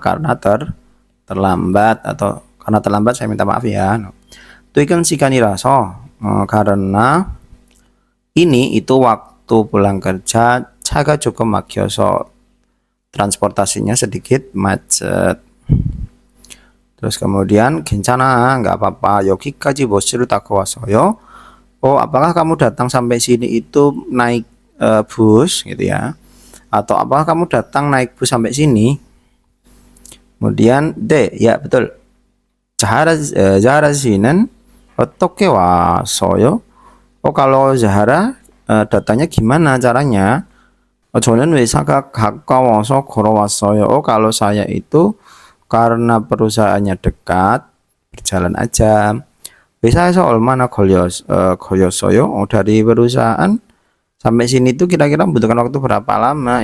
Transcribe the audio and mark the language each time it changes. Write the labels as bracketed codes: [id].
[id] Karena terlambat, atau karena terlambat saya minta maaf ya. [ko] Tuikan sikaniraso, [id] karena ini itu waktu pulang kerja. [ko] 차가 조금 막혀서, [id] transportasinya sedikit macet. Terus kemudian [ko] 괜찮아, [id] nggak apa-apa. [ko] 여기까지 버스를 타고 왔어요. [id] Oh, apakah kamu datang sampai sini itu naik bus gitu ya? Atau apakah kamu datang naik bus sampai sini? Kemudian D, ya betul. [ko] Zahara Zinen 어떻게 왔어요? [id] Oh, kalau Zahara datanya gimana caranya? [ko] 저는 회사가 가까워서 걸어왔어요. [id] Oh, kalau saya itu karena perusahaannya dekat, berjalan aja. [ko] 회사에서 얼마나 걸렸어요? [id] Oh, dari perusahaan sampai sini tuh kira-kira membutuhkan waktu berapa lama?